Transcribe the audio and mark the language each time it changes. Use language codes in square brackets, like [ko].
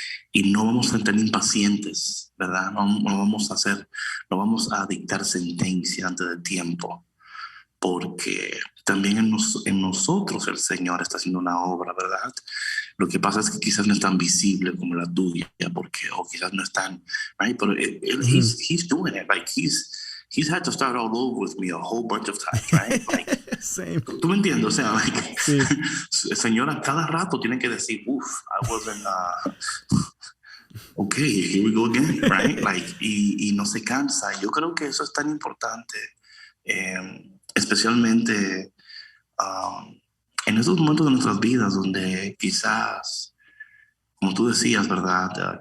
[es] Y no vamos a estar impacientes, ¿verdad? No vamos a dictar sentencia antes de tiempo, porque también en nosotros el Señor está haciendo una obra, ¿verdad? Lo que pasa es que quizás no es tan visible como la tuya, porque, o quizás no es tan, right? [en] Pero he's doing it, like he's had to start all over with me a whole bunch of times, right? Like, Same. [es] ¿tú me entiendes? O sea, like, Sí. el Señor a cada rato tiene que decir, [en] I wasn't, okay, here we go again, right? [es] Like, y no se cansa. Yo creo que eso es tan importante, especialmente en esos momentos de nuestras vidas donde quizás, como tú decías, ¿verdad?